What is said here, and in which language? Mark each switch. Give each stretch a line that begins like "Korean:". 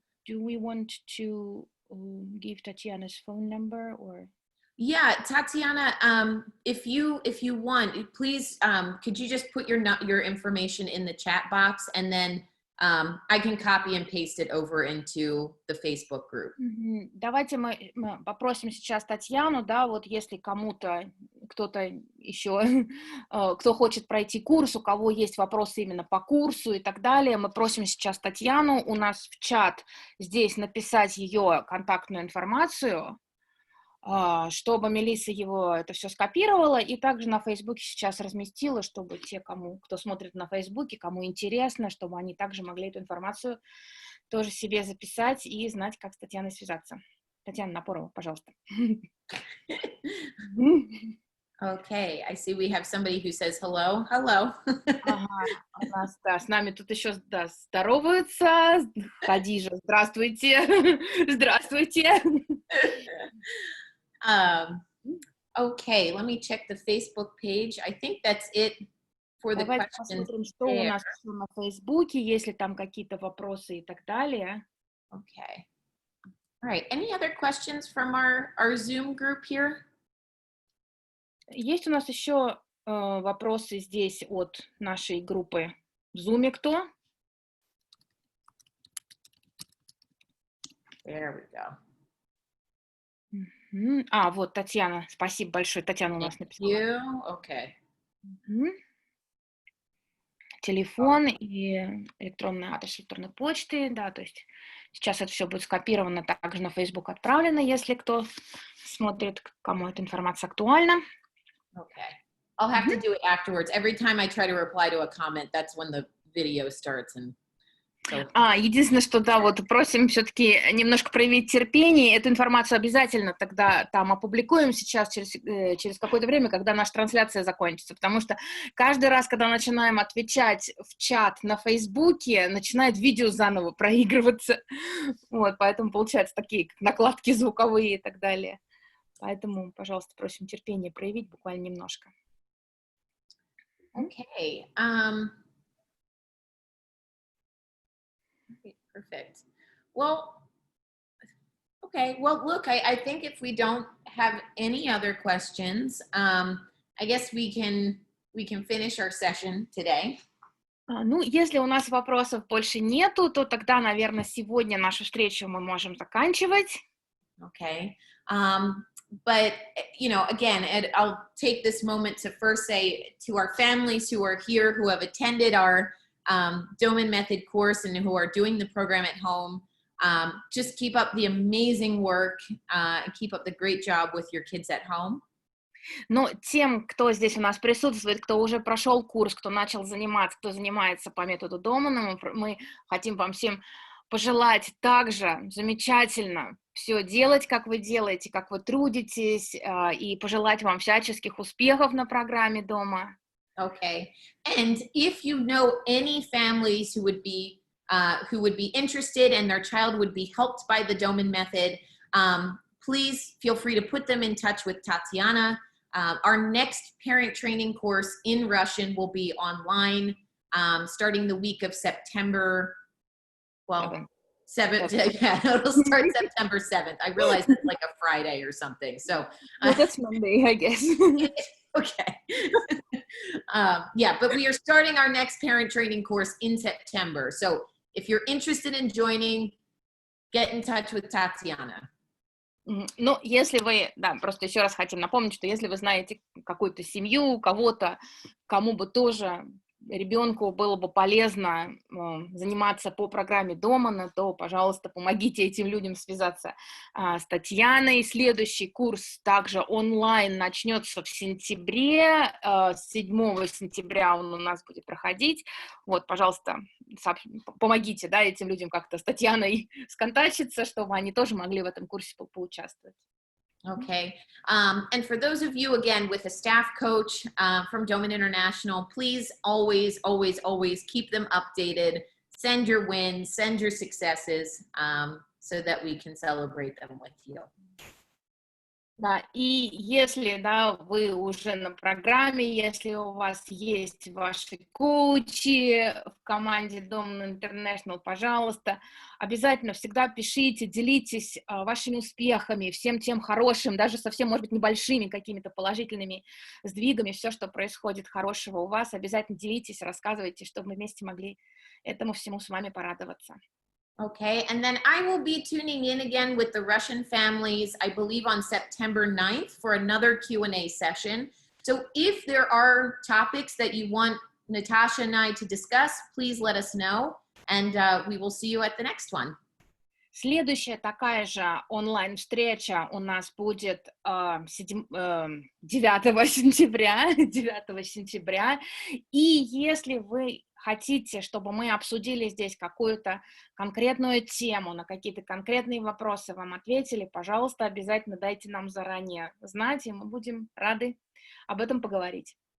English: Do we want to give Tatiana's phone number or? Yeah, Tatiana, if you want, please, could you just put your information in the chat box, and then I can copy and paste it over into the Facebook group.
Russian: Давайте мы попросим сейчас Татьяну, да, вот если кто-то еще, кто хочет пройти курс, у кого есть вопросы именно по курсу и так далее, мы просим сейчас Татьяну у нас в чат здесь написать ее контактную информацию, чтобы Мелисса это все скопировала и также на Фейсбуке сейчас разместила, чтобы те, кто смотрит на Фейсбуке, кому интересно, чтобы они также могли эту информацию тоже себе записать и знать, как с Татьяной связаться. Татьяна Напорова, пожалуйста.
English: Okay, I see we have somebody who says hello. Hello.
Russian: Ага, у нас, да, с нами тут еще, да, здороваются. Хадижа, здравствуйте. Здравствуйте.
English: um, okay, let me check the Facebook page. I think that's it for the
Russian: Давайте
English: questions
Russian: посмотрим, что у
English: there.
Russian: нас еще на Фейсбуке, есть ли там какие-то вопросы и так далее.
English: Okay. All right. Any other questions from our Zoom group here?
Russian: Есть у нас еще вопросы здесь от нашей группы в Zoom. Кто?
English: There we go.
Russian: Вот Татьяна. Спасибо большое. Татьяна у нас написала.
English: You? Okay.
Russian: Телефон и электронный адрес электронной почты, да, то есть сейчас это все будет скопировано, также на Facebook отправлено, если кто смотрит, кому эта информация актуальна.
English: Okay. I'll have to do it afterwards. Every time I try to reply to a comment, that's when the video starts. And so...
Russian: Единственное, что, да, вот просим все-таки немножко проявить терпение. Эту информацию обязательно тогда там опубликуем сейчас, через какое-то время, когда наша трансляция закончится. Потому что каждый раз, когда начинаем отвечать в чат на Фейсбуке, начинает видео заново проигрываться. Вот, поэтому получаются такие накладки звуковые и так далее. Поэтому, пожалуйста, просим терпения проявить буквально немножко.
English: Okay. Perfect. Well, okay. Well, look, I think if we don't have any other questions, I guess we can finish our session today.
Russian: Ну, если у нас вопросов больше нету, то тогда, наверное, сегодня нашу встречу мы можем заканчивать.
English: Okay. But, you know, again, I'll take this moment to first say to our families who are here, who have attended our Doman Method course and who are doing the program at home, just keep up the amazing work and keep up the great job with your kids at home.
Russian: Но тем, кто здесь у нас присутствует, кто уже прошел курс, кто начал заниматься, кто занимается по методу Домана, мы хотим вам всем пожелать также замечательно все делать, как вы делаете, как вы трудитесь, и пожелать вам всяческих успехов на программе дома.
English: Okay. And if you know any families who would be interested and their child would be helped by the Doman method, please feel free to put them in touch with Tatiana. Our next parent training course in Russian will be online starting the week of September. Well, 7th. Yeah, it'll start September 7th. I realize it's like a Friday or something. So that's Monday, I guess. Okay. Yeah, but we are starting our next parent training course in September. So if you're interested in joining, get in touch with Tatiana.
Russian: Ну, если вы, да, просто еще раз хотим напомнить, что если вы знаете какую-то семью, кого-то, кому бы тоже ребенку было бы полезно заниматься по программе Домана, то, пожалуйста, помогите этим людям связаться с Татьяной. Следующий курс также онлайн начнется в сентябре, 7 сентября он у нас будет проходить. Вот, пожалуйста, помогите, да, этим людям как-то с Татьяной сконтачиться, чтобы они тоже могли в этом курсе поучаствовать.
English: Okay. And for those of you, again, with a staff coach from Doman International, please always, always, always keep them updated. Send your wins, send your successes so that we can celebrate them with you.
Russian: Да, и если, да, вы уже на программе, если у вас есть ваши коучи в команде Doman International, пожалуйста, обязательно всегда пишите, делитесь вашими успехами, всем тем хорошим, даже совсем, может быть, небольшими какими-то положительными сдвигами, все, что происходит хорошего у вас, обязательно делитесь, рассказывайте, чтобы мы вместе могли этому всему с вами порадоваться.
English: Okay, and then I will be tuning in again with the Russian families, I believe on September 9th for another Q&A session. So if there are topics that you want Natasha and I to discuss, please let us know, and we will see you at the next one.
Russian: Следующая такая же онлайн-встреча у нас будет 9 сентября. 9 сентября. И если вы хотите, чтобы мы обсудили здесь какую-то конкретную тему, на какие-то конкретные вопросы вам ответили, пожалуйста, обязательно дайте нам заранее знать, и мы будем рады об этом поговорить.